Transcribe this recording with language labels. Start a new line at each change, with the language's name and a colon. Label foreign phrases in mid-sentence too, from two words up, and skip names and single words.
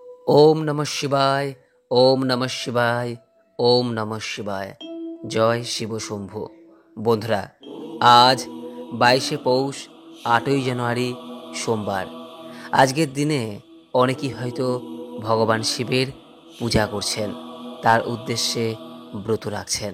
Sanskrit: ওম নমঃ শিবায়, ওম নমঃ শিবায়, ওম নমঃ শিবায়।
Bangla: জয় শিব শম্ভু। বন্ধুরা, আজ 22শে পৌষ, 8ই জানুয়ারি, সোমবার। আজকের দিনে অনেকেই হয়তো ভগবান শিবের পূজা করছেন, তার উদ্দেশ্যে ব্রত রাখছেন।